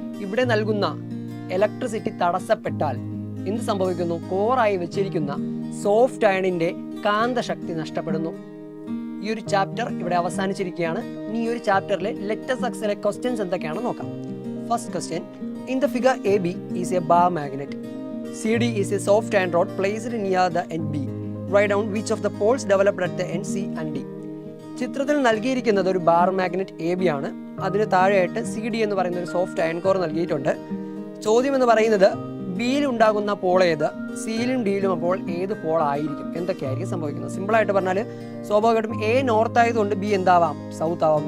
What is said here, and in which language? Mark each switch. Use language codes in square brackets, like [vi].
[ml] ഇവിടെ നൽകുന്ന ഇലക്ട്രിസിറ്റി തടസ്സപ്പെട്ടാൽ എന്ത് സംഭവിക്കുന്നു, കോറായി വെച്ചിരിക്കുന്ന സോഫ്റ്റ് അയണിന്റെ കാന്തശക്തി നഷ്ടപ്പെടുന്നു. ഈ ഒരു ചാപ്റ്റർ ഇവിടെ അവസാനിച്ചിരിക്കുകയാണ്. ഇനി ഈ ഒരു ചാപ്റ്ററിലെ ലെറ്റസ് എക്സിലെ ക്വസ്റ്റ്യൻസ് എന്തൊക്കെയാണെന്ന് നോക്കാം. [en] First question, in the figure A B is a bar magnet, CD is a soft iron rod placed near the end B. Write down which of the poles developed at the end C and D. [ml] ചിത്രത്തിൽ നൽകിയിരിക്കുന്നത് ഒരു bar magnet A B ആണ്. അതിന് താഴെയായിട്ട് CD എന്ന് പറയുന്ന ഒരു soft iron core നൽകിയിട്ടുണ്ട്. ചോദ്യം എന്ന് പറയുന്നത് ബിയിൽ ഉണ്ടാകുന്ന പോൾ ഏത്, സിയിലും ഡിയിലും അപ്പോൾ ഏത് പോൾ ആയിരിക്കും, എന്തൊക്കെയായിരിക്കും സംഭവിക്കുന്നത്. സിമ്പിളായിട്ട് പറഞ്ഞാൽ സ്വാഭാവികമായിട്ടും എ നോർത്ത് ആയതുകൊണ്ട് ബി എന്താവാം, സൗത്ത് ആവാം.